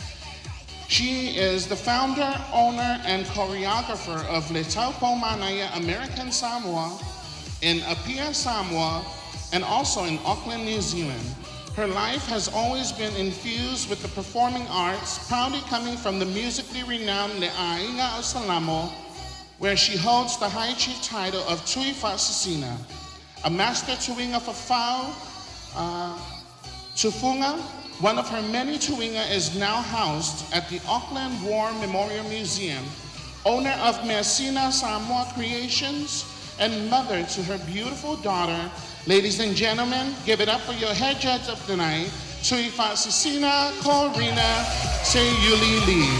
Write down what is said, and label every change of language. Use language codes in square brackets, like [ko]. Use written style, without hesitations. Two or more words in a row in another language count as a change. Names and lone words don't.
[en] She is the founder, owner, and choreographer of Le Taupo Manaya American Samoa in Apia, Samoa, and also in Auckland, New Zealand. Her life has always been infused with the performing arts, proudly coming from the musically renowned Le'ainga o Salamo, where she holds the high chief title of Tui Fasasina, a master [sm] tuinga fafau, tufunga. [en] One of her many tuinga is now housed at the Auckland War Memorial Museum, owner of Mersina Samoa Creations, and mother to her beautiful daughter. Ladies and gentlemen, give it up for your head judge of the night, Tui Fasasina Corina Seyuli Lee.